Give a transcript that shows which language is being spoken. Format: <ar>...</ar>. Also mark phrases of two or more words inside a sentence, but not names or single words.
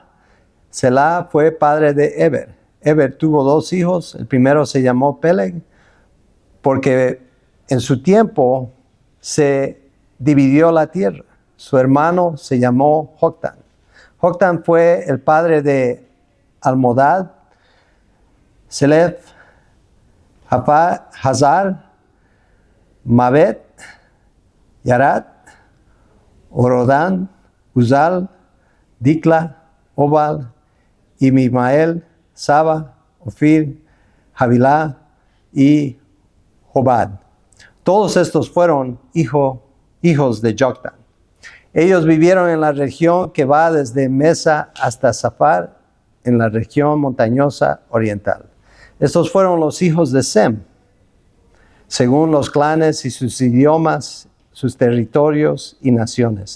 <es>Selah fue padre de Eber. Eber tuvo 2 hijos. El primero se llamó Peleg, porque en su tiempo se dividió la tierra. Su hermano se llamó Joktan. Joktan fue el padre de Almodad, Selef, Hazar, Mabet, Yarat, Orodán, Uzal, Dikla, Obal, Imimael, Saba, Ofir, Havilá y Jobad. Todos estos fueron hijos de Joktan. Ellos vivieron en la región que va desde Mesa hasta Safar, en la región montañosa oriental. Estos fueron los hijos de Sem, según los clanes y sus idiomas, sus territorios y naciones.</es>